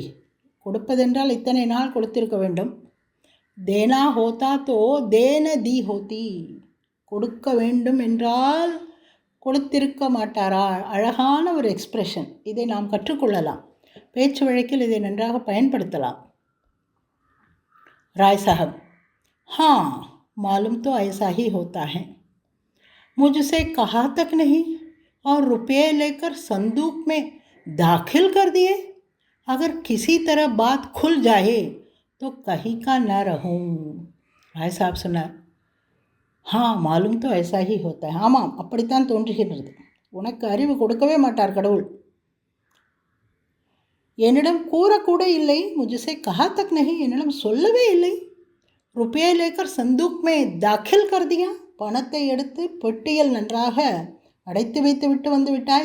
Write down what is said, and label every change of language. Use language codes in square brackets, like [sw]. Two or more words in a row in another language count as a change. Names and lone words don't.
[ta] கொடுப்பதென்றால் இத்தனை நாள் கொடுத்திருக்க வேண்டும். [hi] देना होता तो दे न दी होती, [ta] கொடுக்க வேண்டும் என்றால் கொடுத்திருக்க மாட்டாரா? அழகான ஒரு எக்ஸ்பிரஷன், இதை நாம் கற்றுக்கொள்ளலாம், பேச்சு வழக்கில் இதை நன்றாக பயன்படுத்தலாம். [hi] राय साहब, हाँ मालूम तो ऐसा ही होता है, मुझसे कहा तक नहीं और रुपये लेकर संदूक में दाखिल कर दिए, अगर किसी तरह बात खुल जाए तो कहीं का न रहूं. राय साहब सुना, हाँ मालूम तो ऐसा ही होता है, [ta] ஆமாம் அப்படித்தான் தோன்றுகிறது, உனக்கு அறிவு கொடுக்கவே மாட்டார் கடவுள். என்னிடம் கூறக்கூட இல்லை, [hi] मुझसे कहा तक नहीं, [ta] என்னிடம் சொல்லவே இல்லை. [hi] रुपये लेकर संदूक में दाखिल कर दिया, [ta] பணத்தை எடுத்து பெட்டியில் நன்றாக அடைத்து வைத்து விட்டு வந்து விட்டாய்.